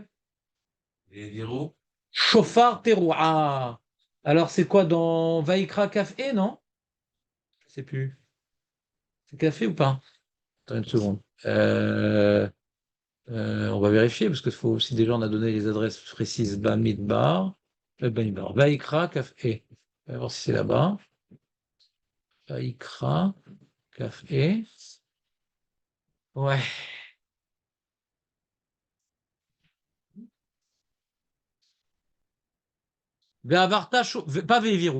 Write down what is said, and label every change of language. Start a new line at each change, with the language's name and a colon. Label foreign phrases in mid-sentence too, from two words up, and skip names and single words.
French: Et Virou.
Hebrew: שופר תרועה.
French: Alors c'est quoi dans Vaikra Kafé, non? Je ne sais plus. C'est café ou pas? Attends une seconde. On va vérifier parce qu'il faut aussi déjà on a donné les adresses précises Bamidbar. Bamidbar. Vaikra Kafé. On va voir si c'est là-bas. Vaikra Kafé. Ouais. Pas Ve'eviru.